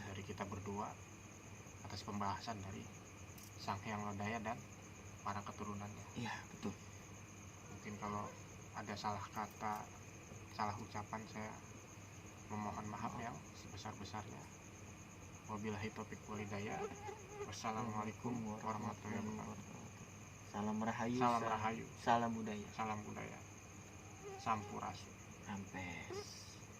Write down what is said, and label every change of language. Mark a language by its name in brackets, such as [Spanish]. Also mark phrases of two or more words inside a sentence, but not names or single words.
[Indonesian] dari kita berdua atas pembahasan dari Sang Hyang Lodaya dan para keturunannya. Iya, betul. Mungkin kalau ada salah kata, salah ucapan, saya memohon maaf yang sebesar-besarnya. [Arabic] وبالله التوفيق والهداية والسلام عليكم ورحمة الله وبركاته. [Indonesian] Salam Rahayu. Salam Rahayu, Salam budaya. salam budaya. Sampurasun. Rampes.